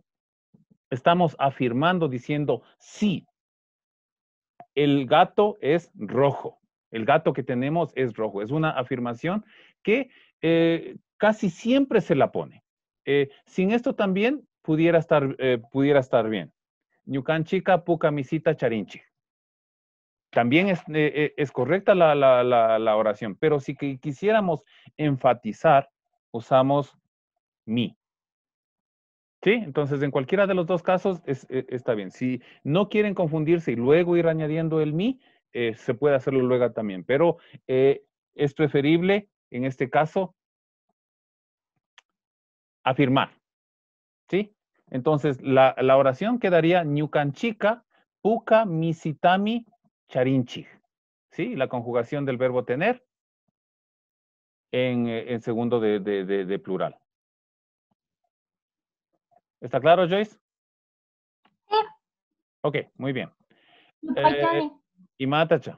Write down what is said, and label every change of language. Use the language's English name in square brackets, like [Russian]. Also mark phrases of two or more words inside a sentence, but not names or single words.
[Spanish] Estamos afirmando diciendo sí. El gato es rojo. El gato que tenemos es rojo. Es una afirmación que casi siempre se la pone. Sin esto también pudiera estar bien. [Quechua] Ñucanchica, puca, misita, charinchi. [Spanish] También es correcta la oración, pero si quisiéramos enfatizar, usamos mi. ¿Sí? Entonces, en cualquiera de los dos casos está bien. Si no quieren confundirse y luego ir añadiendo el mi, se puede hacerlo luego también, pero es preferible, en este caso, afirmar. ¿Sí? Entonces, la oración quedaría [Quechua] Ñucanchica, puca, misitami, charinchi. [Spanish] ¿Sí? La conjugación del verbo tener en segundo de plural. ¿Está claro, Joyce? Sí. Ok, muy bien. Yupaychani. Y Matacha.